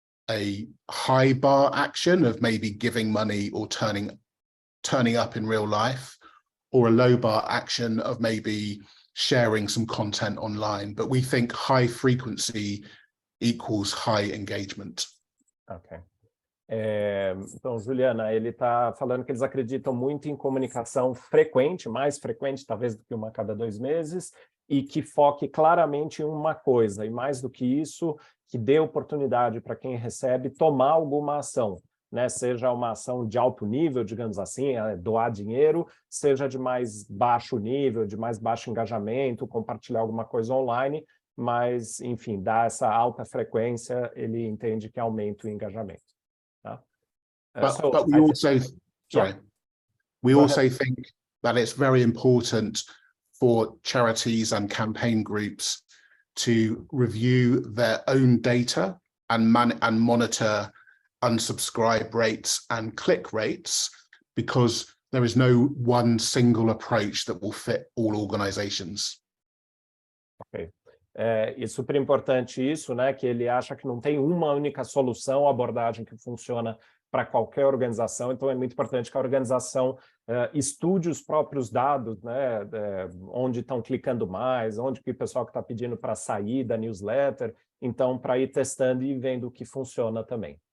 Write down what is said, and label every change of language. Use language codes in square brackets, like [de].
[en] a high bar action of maybe giving money or turning up in real life, or a low bar action of maybe sharing some content online. But we think high frequency equals high engagement. Ok. [pt] Então, Juliana, ele está falando que eles acreditam muito em comunicação frequente, mais frequente talvez do que uma a cada 2 meses, e que foque claramente em uma coisa, e mais do que isso, que dê oportunidade para quem recebe tomar alguma ação, né? Seja uma ação de alto nível, digamos assim, doar dinheiro, seja de mais baixo nível, de mais baixo engajamento, compartilhar alguma coisa online, mas, enfim, dar essa alta frequência, ele entende que aumenta o engajamento. [en] But we also, sorry, we also think that it's very important for charities and campaign groups to review their own data and monitor unsubscribe rates and click rates, because there is no one single approach that will fit all organizations. [pt] Ok. E super importante isso, né? Que ele acha que não tem uma única solução, abordagem que funciona para qualquer organização, então é muito importante que a organização estude os próprios dados, né? Onde estão clicando mais, onde que o pessoal que está pedindo para sair da newsletter, então para ir testando e vendo o que funciona também.